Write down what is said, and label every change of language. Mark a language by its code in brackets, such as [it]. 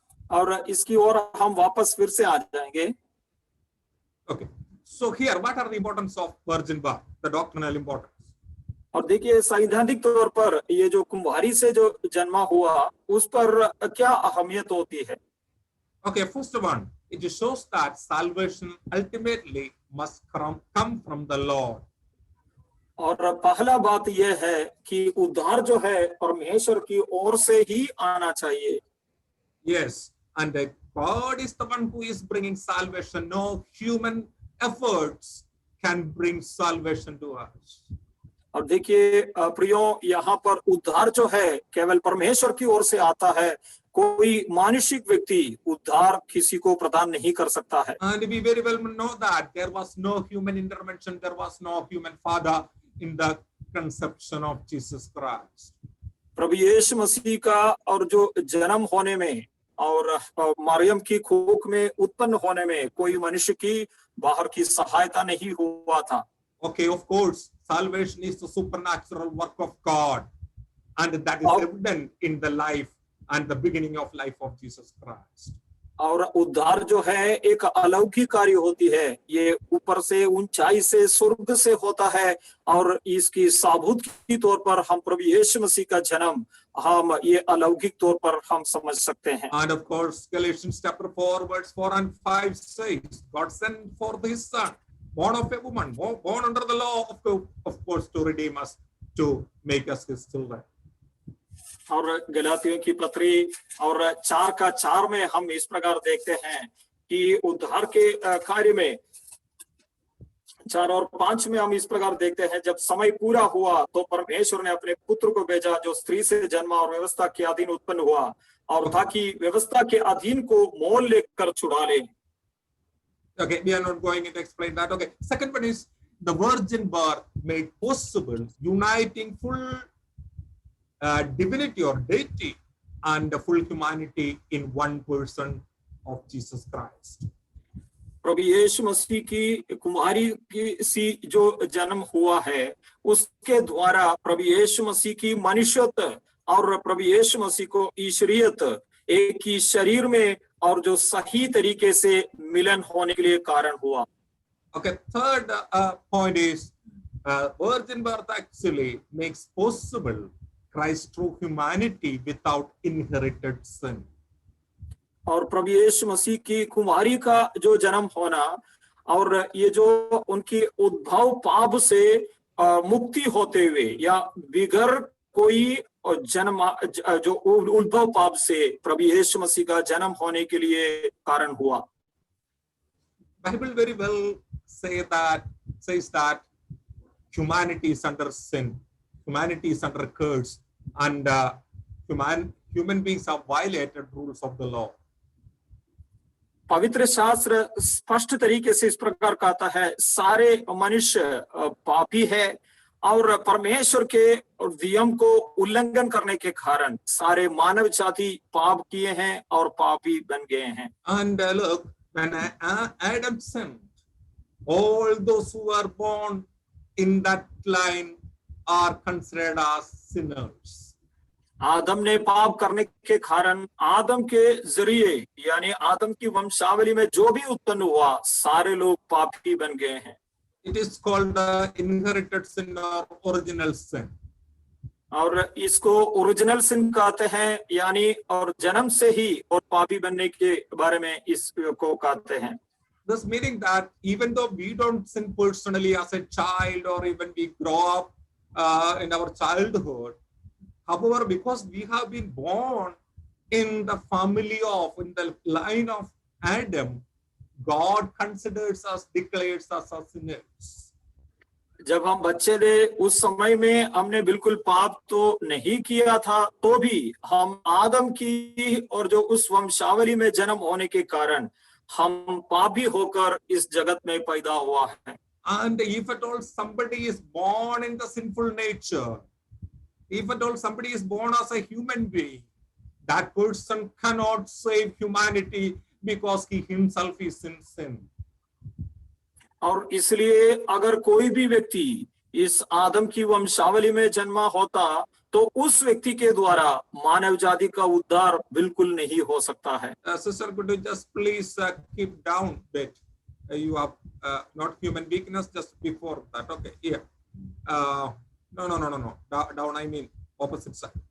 [hi] और इसकी ओर हम वापस फिर से आ जाएंगे। [en] Okay, so here what are the importance of virgin birth, the doctrinal importance? [hi] और देखिए सैद्धांतिक तौर पर ये जो कुंवारी से जो जन्मा हुआ उस पर क्या अहमियत होती है। [en] Okay, first one, it shows that salvation ultimately must come from the Lord. [hi] और पहला बात यह है कि उद्धार जो है परमेश्वर की ओर से ही आना चाहिए। [en] Yes, and God is the one who is bringing salvation. No human efforts can bring salvation to us. [hi] और देखिए प्रियो, यहाँ पर उद्धार जो है केवल परमेश्वर की ओर से आता है, कोई मानुषिक व्यक्ति उद्धार किसी को प्रदान नहीं कर सकता है। [en] And we very well know that there was no human intervention, there was no human father in the conception of Jesus Christ. [hi] प्रभु यीशु मसीह का और जो जन्म होने में और मरियम की कोख में उत्पन्न होने में कोई मनुष्य की बाहर की सहायता नहीं हुआ था। [en] Okay, of course, salvation is the supernatural work of God, and that is evident in the life and the beginning of life of Jesus Christ. [hi] और उद्धार जो है एक अलौकिक कार्य होती है, ये ऊपर से ऊंचाई से स्वर्ग से होता है और इसकी साबूत के तौर पर हम प्रभु यीशु मसीह का जन्म हम ये अलौकिक तौर पर हम समझ सकते हैं। [en] And of course, Galatians chapter 4 verse 4 and 5 says, God sent forth his son, born of a woman, born under the law of course, to redeem us, to make us his children. [hi] और गलातियों की पत्री और 4:4 में हम इस प्रकार देखते हैं कि उद्धार के कार्य में 4 और 5 में हम इस प्रकार देखते हैं, जब समय पूरा हुआ तो परमेश्वर ने अपने पुत्र को भेजा जो स्त्री से जन्मा और व्यवस्था के अधीन उत्पन्न हुआ, और ताकि व्यवस्था के अधीन को मोल लेकर छुड़ा ले। [en] Okay, we are not going to explain that. Okay, second one is the virgin birth made possible, uniting full divinity or deity and the full humanity in one person of Jesus Christ. [hi] प्रभु यीशु मसीह की कुमारी की सी जो जन्म हुआ है उसके द्वारा प्रभु यीशु मसीह की मनुष्यत्व और प्रभु यीशु मसीह को ईश्वरीयत एक ही शरीर में और जो सही तरीके से मिलन होने के लिए कारण हुआ। [en] Okay, third point is virgin birth actually makes possible Christ true humanity without inherited sin. [hi] और प्रभु यीशु मसीह की कुमारी का जो जन्म होना और ये जो उनकी उद्भव पाप से मुक्ति होते हुए या बिगर कोई जन्म जो उद्भव पाप से प्रभु यीशु मसीह का जन्म होने के लिए कारण हुआ। [en] Bible very well says that humanity is under sin, humanity is under curse, and human beings have violated rules of the law. [hi] पवित्र शास्त्र स्पष्ट तरीके से इस प्रकार कहता है, सारे मनुष्य पापी है और परमेश्वर के नियम को उल्लंघन करने के कारण सारे मानव जाति पाप किए हैं और पापी बन गए हैं। [en] And look, when Adam sinned, all those who are born in that line are considered as sinners. [hi] आदम ने पाप करने के कारण आदम के जरिए यानी आदम की वंशावली में जो भी उत्पन्न हुआ सारे लोग पापी बन गए हैं। [en] It is called the inherited sin or original sin. [hi] और इसको ओरिजिनल सिन कहते हैं, यानी और जन्म से ही और पापी बनने के बारे में इसको कहते हैं। [en] Thus meaning that even though we don't sin personally as a child or even we grow up in our childhood, however, because we have been born in the family of, in the line of Adam, God considers us, declares us as sinners. [hi] जब हम बच्चे थे उस समय में हमने बिल्कुल पाप तो नहीं किया था, तो भी हम आदम की और जो उस वंशावली में जन्म होने के कारण हम पापी होकर इस जगत में पैदा हुआ है। [en] And if at all somebody is born in the sinful nature, if at all somebody is born as a human being, that person cannot save humanity because he himself is in sin. [hi] और इसलिए अगर कोई भी व्यक्ति इस आदम की वंशावली में जन्मा होता तो उस व्यक्ति के द्वारा मानव जाति का उद्धार बिल्कुल नहीं हो सकता है। [en] Sister, could you just please keep down bit? You have not human weakness just before that. Okay, here. No. Down, I mean opposite side.